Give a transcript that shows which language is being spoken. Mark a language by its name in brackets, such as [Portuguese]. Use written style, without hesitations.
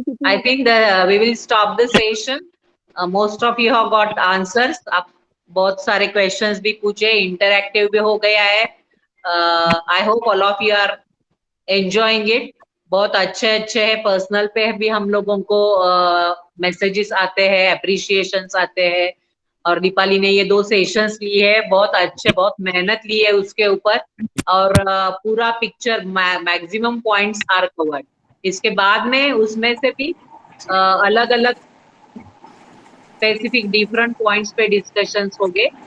[English] I think that we will stop the session. Most of you have got answers. [Hindi] आप बहुत सारे questions भी पूछे, interactive भी हो गया है. [English] I hope all of you are enjoying it. [Hindi] बहुत अच्छे हैं. पर्सनल पे भी हम लोगों को मैसेजेस आते हैं, अप्रिशिएशंस आते हैं. और दीपाली ने ये 2 सेशंस लिए है, बहुत अच्छे, बहुत मेहनत ली है उसके ऊपर, और पूरा picture [English] Maximum points are covered. [Hindi] इसके बाद में उसमें से भी अलग अलग स्पेसिफिक डिफरेंट पॉइंट्स पे डिस्कशंस होंगे.